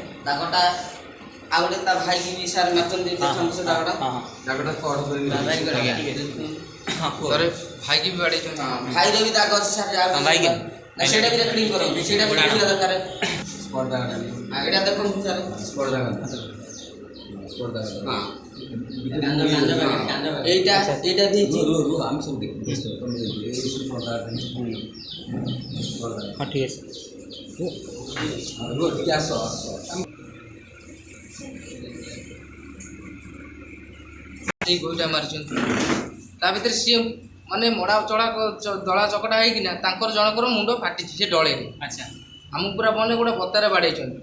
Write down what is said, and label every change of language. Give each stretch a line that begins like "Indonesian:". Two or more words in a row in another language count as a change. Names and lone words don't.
Odia: ଦାଗଟା ଆଉ ଗୋଟେ ତା ଭାଇକି ବି ସାର୍ ମାରିଛନ୍ତି, ଦେଖନ୍ତୁ ସେ ଦାଗଟା। ଦାଗଟା କଡ଼ କରି ଭାଇକି ବି ବାଡ଼େଇଛନ୍ତି। ଭାଇର ବି ଦାଗ ଅଛି ସାର୍। ଭାଇକି ସେଇଟା ବି ରେକର୍ଡିଂ କରନ୍ତୁ, ସେଇଟା ବି ଦେଖିବା ଦରକାର। ଏଇଟା ଦେଖନ୍ତୁ ସାର୍, ହଁ
Bangla: এইটা দিয়েছি। আমি সব দেখি। হ্যাঁ ঠিক আছে।
Odia: ଗୋଇଠା ମାରିଛନ୍ତି। ତା ଭିତରେ ସିଏ ମାନେ ମଡ଼ା ଚଳା ଦଳା ଚକଟା ହେଇକିନା ତାଙ୍କର ଜଣଙ୍କର ମୁଣ୍ଡ ଫାଟିଛି ସେ ଡଳେରେ। ଆଚ୍ଛା, ଆମକୁ ପୁରା ମାନେ ଗୋଟେ ବତାରେ ବାଡ଼େଇଛନ୍ତି।